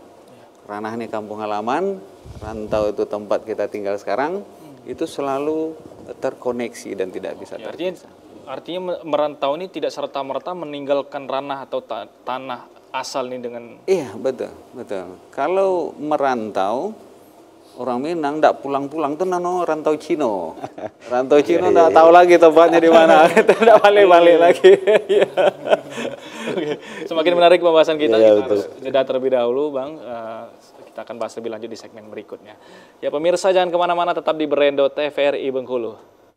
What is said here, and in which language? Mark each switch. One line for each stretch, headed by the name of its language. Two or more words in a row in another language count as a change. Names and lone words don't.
Indonesian: Ranah ini kampung halaman, rantau itu tempat kita tinggal sekarang, itu selalu terkoneksi dan tidak bisa terpisah. Artinya merantau ini tidak serta-merta meninggalkan ranah atau tanah asal ini dengan... Iya, betul, betul. Kalau merantau, orang Minang tidak pulang-pulang tuh rantau Cino. Rantau Cino tidak tahu lagi tempatnya di mana, tidak balik-balik lagi. Oke. Semakin menarik pembahasan kita, kita harus jeda terlebih dahulu, Bang. Kita akan bahas lebih lanjut di segmen berikutnya. Ya pemirsa, jangan kemana-mana, tetap di Berendo TVRI Bengkulu.